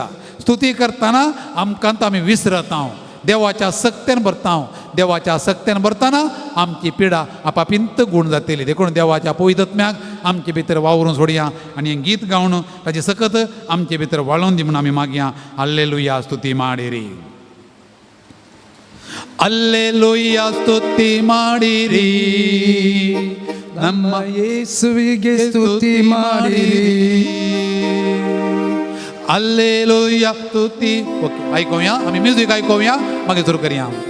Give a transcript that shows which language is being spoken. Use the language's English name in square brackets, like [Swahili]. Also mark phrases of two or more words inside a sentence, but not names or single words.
[Konkani] स्तुती करतना आमकां आमी विसरता. देवाच्या सक्तेन भरता. देवाच्या सक्तेन भरतना आमची पिडा आपापिंत गूण जातली. देखून देवाच्या पवित्रत्म्याक आमचे भितर वावरून सोडया आनी हें गीत गावन ताची सकत आमचे भितर वाळोवन दी म्हणून आमी मागया. [Kannada] ಹಲ್ಲೆಲೂಯಾ ಸ್ತುತಿ ಮಾಡಿರಿ, ಹಲ್ಲೆಲೂಯಾ ಸ್ತುತಿ ಮಾಡಿರಿ, ನಮ್ಮ ಯೇಸುವಿಗೆ ಸ್ತುತಿ ಮಾಡಿರಿ. [Konkani] हल्लेलुया स्तुती. ओके, ऐकूया आमी म्युझिक ऐकूया मागीर सुरू करया.